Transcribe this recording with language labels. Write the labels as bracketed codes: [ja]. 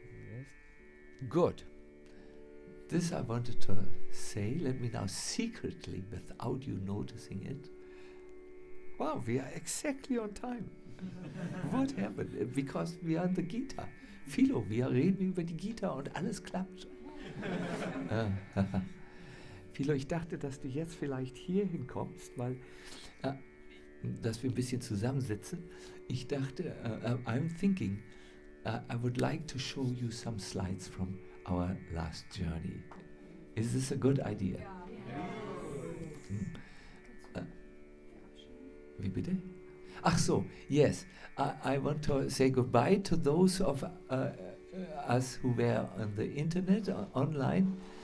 [en] Yes. Good. this I wanted to say. Let me now secretly, without you noticing it. Wow, we are exactly on time. What happened? Because we are in the Gita. [de] Philo, wir reden über die Gita und alles klappt. Philo, ich dachte, dass du jetzt vielleicht hier hinkommst, weil dass wir ein bisschen zusammensitzen. Ich dachte, [en] I'm thinking, I would like to show you some slides from our last journey. Is this a good idea? [de] Wie bitte? Ach so, [en] yes. I want to say goodbye to those of us who were on the internet, online.